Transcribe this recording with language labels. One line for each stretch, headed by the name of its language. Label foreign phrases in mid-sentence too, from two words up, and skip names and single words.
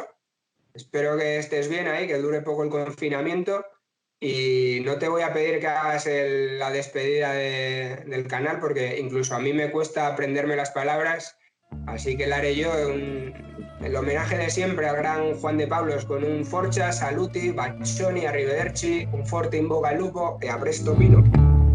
Spanish: Espero que estés bien ahí, que dure poco el confinamiento. Y no te voy a pedir que hagas la despedida del canal, porque incluso a mí me cuesta aprenderme las palabras. Así que la haré yo el homenaje de siempre al gran Juan de Pablos con un
Italian: Forza, Saluti, Baccioni, Arrivederci, un forte in bocca al lupo e a presto Pino.